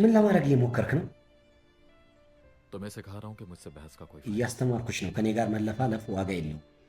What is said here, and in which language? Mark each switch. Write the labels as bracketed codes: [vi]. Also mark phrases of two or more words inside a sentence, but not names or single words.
[am] ምን ለማድረግ እየሞከርክ ነው? [hi] तो मैं सिखा रहा हूँ कि मुझसे बहस का कोई [am] እያስተማርኩሽ ነው። ከኔ ጋር መለፋለፍ ዋጋ የለውም።